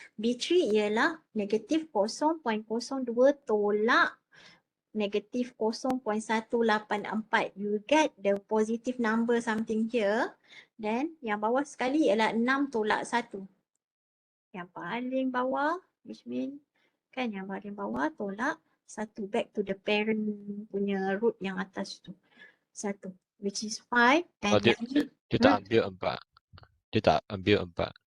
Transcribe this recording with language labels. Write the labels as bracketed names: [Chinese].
[Malay] B3 ialah negatif 0.02 tolak negatif 0.184. [English] You get the positive number something here. [Malay] Then yang bawah sekali ialah 6 tolak 1. Yang paling bawah, which mean kan yang paling bawah tolak 1 [English] back to the parent [Malay] punya root yang atas tu. [English] 1, which is 5. And [Malay] Dia tak ambil 4. Dia tak ambil 4.